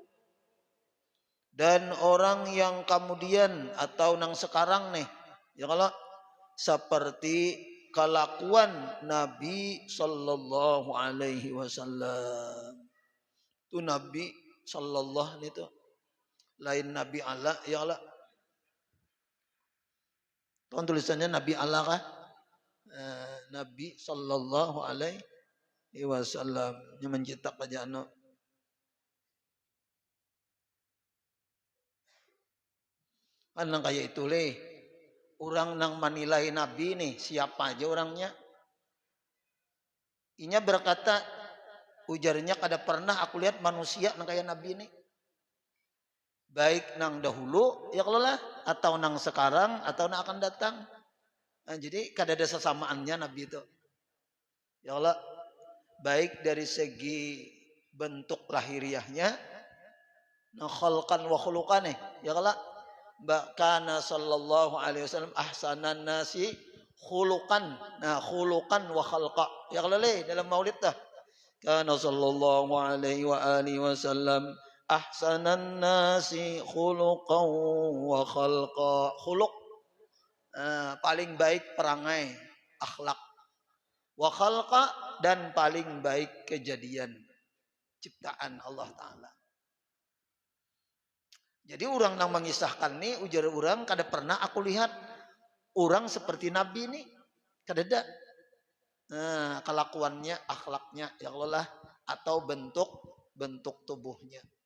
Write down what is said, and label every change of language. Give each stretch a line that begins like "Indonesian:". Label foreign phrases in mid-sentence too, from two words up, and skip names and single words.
Banjar: dan orang yang kemudian atau nang sekarang nih, ya kalau seperti kelakuan Nabi
Arabic: صلى الله عليه وسلم.
Banjar: Itu Nabi sallallahu itu lain Nabi Allah, ya Allah. Tuan tulisannya Nabi Allah kah? Nabi
Arabic: صلى الله عليه وسلم
Banjar: yang mencetak aja anak. Kan kayak itu leh. Orang nang menilai Nabi nih siapa aja orangnya. Inya berkata ujarnya kada pernah aku lihat manusia nang kayak Nabi ini. Baik nang dahulu ya kalau lah atau nang sekarang atau nang akan datang. Nah, jadi kada ada sesamaannya Nabi itu. Ya Allah, baik dari segi bentuk lahiriahnya, nah
Arabic: خلقا وخلقا يا الله كان صلى الله عليه وسلم أحسن الناس خلقا. Nah, خلقا وخلقا.
Indonesian: Ya Allah dalam maulid dah.
Arabic: كان صلى الله عليه وعلى آله وسلم أحسن الناس خلقا وخلقا.
Indonesian: Khuluq paling baik perangai, akhlak.
Arabic: وخلقا
Indonesian: dan paling baik kejadian ciptaan Allah Ta'ala.
Banjar: Jadi orang yang mengisahkan nih ujar orang kada pernah aku lihat orang seperti Nabi nih. Kada ada.
Indonesian: Nah, kelakuannya, akhlaknya ya Allah atau bentuk tubuhnya.